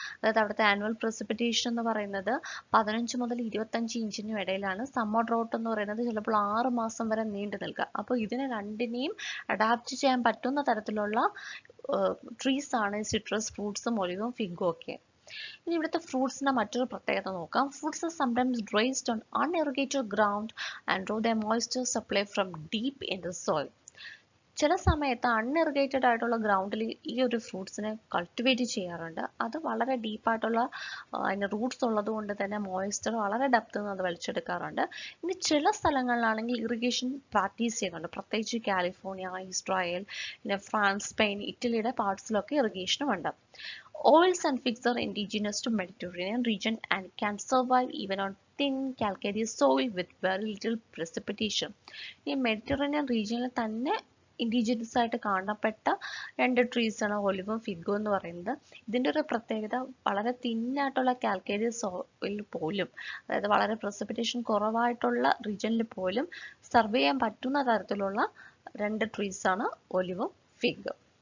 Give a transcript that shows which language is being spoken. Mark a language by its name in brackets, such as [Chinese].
[Malayalam] അതായത് അവിടുത്തെ annual precipitation എന്ന് പറയുന്നത് 15 മുതൽ 25 ഇഞ്ചിനും ഇടയിലാണ്. സമ്മർ ഡ്രോട്ട് എന്ന് പറയുന്നത് ചിലപ്പോൾ 6 മാസം വരെ നീണ്ടു നിൽക്കുക. അപ്പോൾ ഇതിനെ രണ്ടിനെയും അഡാപ്റ്റ് ചെയ്യാൻ പറ്റുന്ന തരത്തിലുള്ള ട്രീസ് ആണ് സിട്രസ് ഫ്രൂട്ട്സും ഒലിവും ഫിഗും ഒക്കെ. ഇനി ഇവിടുത്തെ ഫ്രൂട്ട്സിന്റെ മറ്റൊരു പ്രത്യേകത നോക്കാം. [English] Fruits are sometimes raised on unirrigated ground and draw their moisture supply from deep in the soil. [Malayalam] ചില സമയത്ത് അൺഇറിഗേറ്റഡ് ആയിട്ടുള്ള ഗ്രൗണ്ടിൽ ഈ ഒരു ഫ്രൂട്ട്സിനെ കൾട്ടിവേറ്റ് ചെയ്യാറുണ്ട്. അത് വളരെ ഡീപ്പായിട്ടുള്ള അതിൻ്റെ റൂട്ട്സ് ഉള്ളത് കൊണ്ട് തന്നെ മോയ്സ്ചർ വളരെ ഡെപ്തിൽ നിന്ന് അത് വലിച്ചെടുക്കാറുണ്ട്. ഇനി ചില സ്ഥലങ്ങളിലാണെങ്കിൽ ഇറിഗേഷൻ പ്രാക്ടീസ് ചെയ്യുന്നുണ്ട്, പ്രത്യേകിച്ച് കാലിഫോർണിയ, ഇസ്രായേൽ, പിന്നെ ഫ്രാൻസ്, സ്പെയിൻ, ഇറ്റലിയുടെ പാർട്സിലൊക്കെ ഇറിഗേഷനും ഉണ്ട്. [English] Oils and figs are indigenous to Mediterranean region and can survive even on thin calcareous soil with very little precipitation. [Malayalam] ഈ മെഡിറ്ററേനിയൻ റീജിയനിൽ തന്നെ ഇൻഡിജിനസ് ആയിട്ട് കാണപ്പെട്ട രണ്ട് ട്രീസ് ആണ് ഒലിവും ഫിഗും എന്ന് പറയുന്നത്. ഇതിൻ്റെ ഒരു പ്രത്യേകത വളരെ തിന്നായിട്ടുള്ള കാൽക്കേരിയസ് സോയിൽ പോലും, അതായത് വളരെ പ്രസിപ്പിറ്റേഷൻ കുറവായിട്ടുള്ള റീജിയനിൽ പോലും സർവേ ചെയ്യാൻ പറ്റുന്ന തരത്തിലുള്ള രണ്ട് ട്രീസ് ആണ് ഒലിവും ഫിഗും.